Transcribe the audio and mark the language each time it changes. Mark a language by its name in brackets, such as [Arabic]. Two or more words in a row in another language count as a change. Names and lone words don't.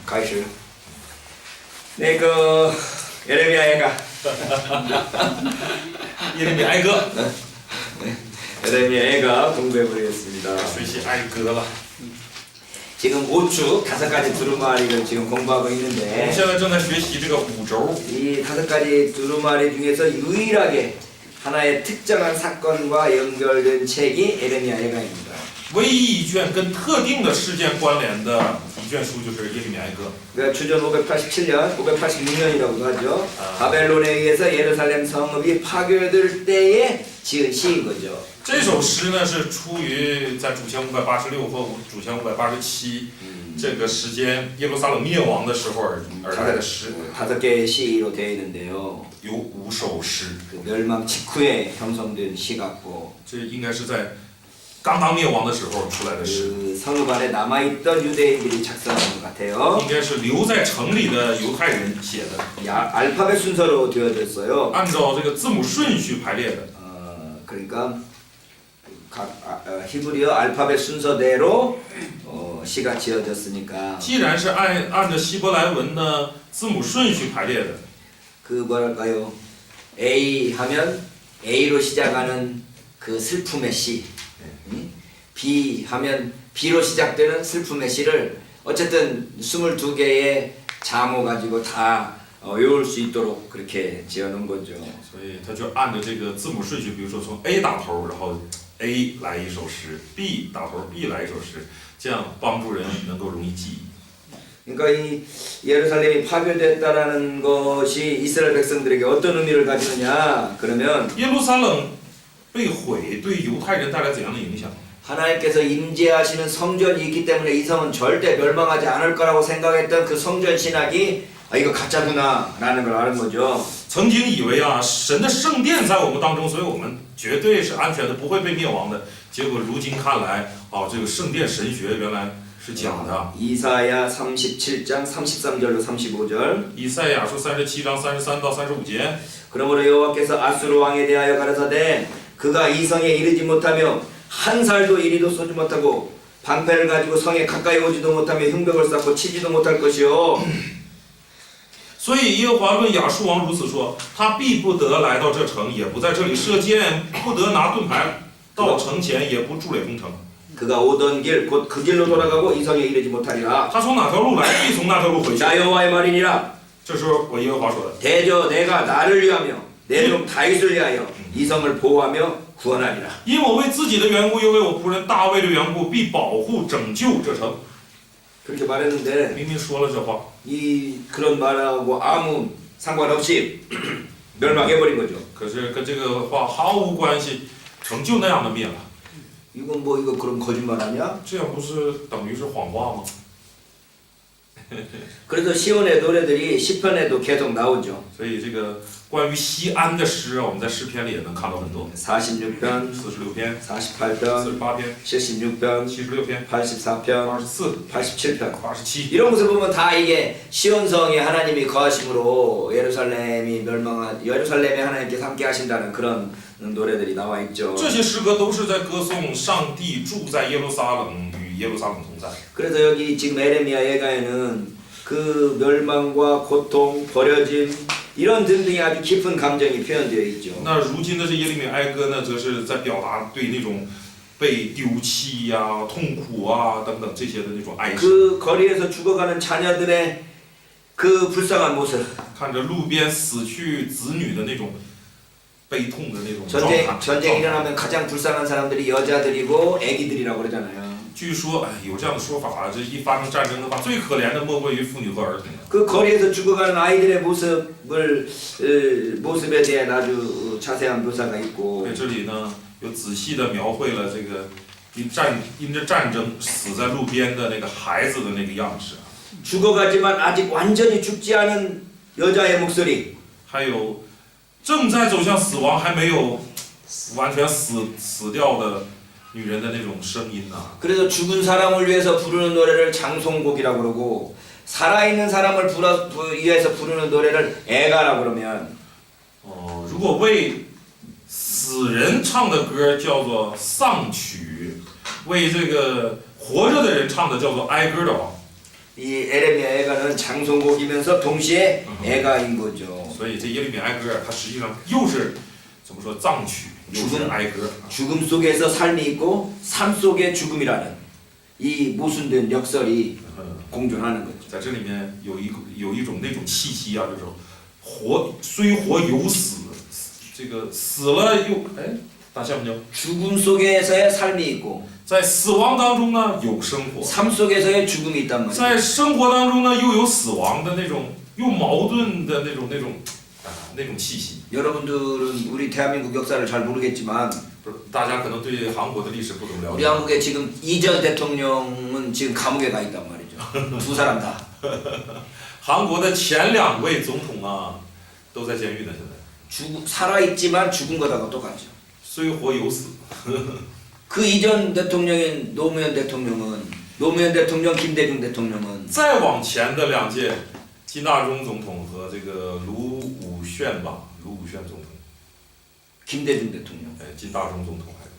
[Chinese] 开始。那个耶利米亚애가 耶利米哀歌， [Korean] 耶利米亚 애가 공부해보겠습니다. [Chinese] 学习哀歌了。 [Korean] 지금 5축 5가지 두루마리를 지금 공부하고 [Chinese] 我们 [Korean] 있는데 [Chinese] 现在正在学习这个五轴， [Korean] 이 5가지 두루마리 중에서 유일하게 하나의 특정한 사건과 연결된 책이 예레미야 애가입니다. [Chinese] 唯一一卷跟特定的事件关联的一卷书就是耶利米哀歌。 [Korean] 그러니까 주전 587년, 586년이라고도 하죠. 바벨론에 의해서 예루살렘 성읍이 파괴될 때에 지은 시인 거죠. [Chinese] 这首诗呢是出于在主前586和主前587这个时间耶路撒冷灭亡的时候而来的诗， [Korean] 5개의 시로 되어 있는데요. [Chinese] 有5首诗。 [Korean] 그 멸망 직후에 형성된 시 같고 [Chinese] 这应该是在刚灭亡的时候出来的诗， [Korean] 그 성읍 안에 남아있던 유대인들이 작성한 것 같아요. [Chinese] 应该是留在城里的犹太人写的， [Korean] 알파벳 순서로 되어졌어요. [Chinese] 按照这个字母顺序排列的。 [Korean] 그러니까 히브리어 알파벳 순서대로 시가 지어졌으니까 [Chinese] 既然是按照希伯来文的字母顺序排列的， [Korean] 그 뭐랄까요? A 하면 A로 시작하는 그 슬픔의 시, B 하면 B로 시작되는 슬픔의 시를 어쨌든 22개의 자모 가지고 다 외울 수 있도록 그렇게 지어놓은 거죠. [Chinese] 所以他就按照这个字母顺序，比如说从 A 打头，然后 A 来一首诗 ，B 打头 B 来一首诗，这样帮助人能够容易记忆。 [Korean] 그러니까 이 예루살렘이 파괴됐다라는 것이 이스라엘 백성들에게 어떤 의미를 가지느냐? 그러면 [Chinese] 耶路撒冷被毁对犹太人带来怎样的影响？ [Korean] 하나님께서 임재하시는 성전이 있기 때문에 이 성은 절대 멸망하지 않을 거라고 생각했던 그 성전 신학이 이거 가짜구나라는 걸 아는 거죠. [Chinese] 曾经以为啊，神的圣殿在我们当中，所以我们绝对是安全的，不会被灭亡的。结果如今看来，这个圣殿神学原来是假的。 [Korean] 이사야 37장 33절로 35절. [Chinese] 以赛亚书37章33到35节。 [Korean] 그러므로 여호와께서 아수르 왕에 대하여 가라사대 그가 이 성에 이르지 못하며 한 살도 이리도 쏘지 못하고 방패를 가지고 성에 가까이 오지도 못하며 흉벽을 쌓고 치지도 못할 것이요. [Chinese] 所以耶和华论亚述王如此说：他必不得来到这城，也不在这里射箭，不得拿盾牌到城前，也不筑垒攻城。 [Korean] 그가 오던 길 곧 그 길로 돌아가고 이 성에 이르지 못하리라. [Chinese] 他从哪条路来，必从那条路回去。 [Korean] 나 여호와의 말이니라. [Chinese] 这是我耶和华说的。 [Korean] 대저 내가 나를 위하며 내 종 다윗을 위하여 이 성을 보호하며 구원하리라. [Chinese] 因我为自己的缘故，又为我仆人大卫的缘故，必保护拯救这城。 [Korean] 그렇게 말했는데 [Chinese] 明明说了这话， [Korean] 이 그런 말하고 아무 상관없이 멸망해버린 거죠. [Chinese] 可是跟这个话毫无关系，城就那样的灭了。 [Korean] 이건 뭐 이거 그럼 거짓말 아니야? [Chinese] 这样不是等于是谎话吗？ [Korean] 그래서 시온의 노래들이 시편에도 계속 나오죠. [Chinese] 所以这个关于西安的诗啊，我们在诗篇里也能看到很多。 [Korean] 46편, [Chinese] 46篇、 [Korean] 48편, [Chinese] 48篇、 [Korean] 76편, [Chinese] 76篇、 [Korean] 84편, [Chinese] 84、 [Korean] 87편 [Chinese] 87。 [Korean] 이런 것을 보면 다 이게 시온성에 하나님이 거하심으로 예루살렘에 하나님께서 함께 하신다는 그런 노래들이 나와 있죠. [Chinese] 这些诗歌都是在歌颂上帝住在耶路撒冷，与耶路撒冷同在。 [Korean] 그래서 여기 지금 에레미야 예가에는 그 멸망과 고통, 버려짐 이런 등등의 아주 깊은 감정이 표현되어 있죠. [Chinese] 那如今的这耶利米哀歌呢，则是在表达对那种被丢弃呀、痛苦啊等等这些的那种哀伤。 [Korean] 그 거리에서 죽어가는 자녀들의 그 불쌍한 모습. [Chinese] 看着路边死去子女的那种悲痛的那种状态。 [Korean] 전쟁 일어나면 가장 불쌍한 사람들이 여자들이고 애기들이라고 그러잖아요. [Chinese] 据说，有这样的说法，这一发生战争的话，最可怜的莫过于妇女和儿童。 [Korean] 그 거리에서 죽어가는 아이들의 모습에 대한 아주 자세한 묘사가 있고. [Chinese] 在这里呢，有仔细的描绘了这个因着战争死在路边的那个孩子的那个样式。 [Korean] 죽어가지만 아직 완전히 죽지 않은 여자의 목소리. [Chinese] 还有正在走向死亡还没有完全死掉的女人的那种声音呐。 [Korean] 그래서 죽은 사람을 위해서 부르는 노래를 장송곡이라고 그러고 살아있는 사람을 위해서 부르는 노래를 애가라고 그러면 [Chinese] 如果为死人唱的歌叫做丧曲，为这个活着的人唱的叫做哀歌的话， [Korean] 이 에레미야 애가는 시작하는 장송곡이면서 동시에 애가인 거죠. [Chinese] 所以这耶利米哀歌它实际上又是怎么说藏曲，又是哀歌。 [Korean] 죽음 속에서 삶이 있고 삶 속에 죽음이라는 이 모순된 역설이 공존하는 거죠. [Chinese] 在这里面有一种那种气息啊，就是活虽活犹死，这个死了又哎，大下面叫 [Korean] 죽음 속에서의 삶이 있고 [Chinese] 在死亡当中呢有生活， [Korean] 삶 속에서의 죽음이 있단 말이에요. [Chinese] 在生活当中呢又有死亡的那种又矛盾的那种那种气息。 [Korean] 여러분들은 우리 대한민국 역사를 잘 모르겠지만 [Chinese] 不是，大家可能对韩国的历史不怎么了 [Korean] 우리 [Chinese] 解。 [Korean] 한국에 지금 이전 대통령은 지금 감옥에 가 있단 말이죠. 두 사람 다. [Chinese] 韩国的前2位总统啊都在监狱呢，现在 [Korean] 살아있지만 죽은 거다가 똑같죠. [Chinese] 虽活犹死。 [Korean] 그 이전 대통령인 노무현 대통령, 김대중 대통령은 [Chinese] 再往前的2届，金大中总统和这个卢武铉总统， [Korean] 김대중 대통령. [Chinese] 金大中总统还。